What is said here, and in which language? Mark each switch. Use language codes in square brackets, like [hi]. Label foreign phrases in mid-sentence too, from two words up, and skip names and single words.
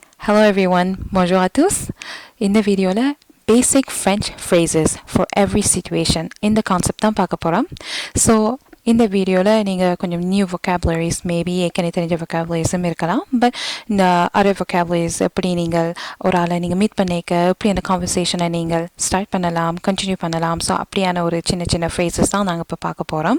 [en] Hello everyone, [fr] bonjour à tous. [ta] இந்த வீடியோல [en] basic French phrases for every situation [ta] இந்த கான்செப்ட் தான் பார்க்க போறோம். ஸோ இந்த வீடியோவில் நீங்கள் கொஞ்சம் [en] new vocabularies [ta] மேபி ஏற்கனவே தெரிஞ்ச vocabularies இருக்கலாம். பட் இந்த [en] other vocabularies [ta] எப்படி நீங்கள் ஒரு ஆளை நீங்கள் மீட் பண்ணிக்க எப்படி அந்த கான்வர்சேஷனை நீங்கள் ஸ்டார்ட் பண்ணலாம், கண்டினியூ பண்ணலாம். ஸோ அப்படியான ஒரு சின்ன சின்ன phrases தான் நாங்கள் இப்போ பார்க்க போகிறோம்.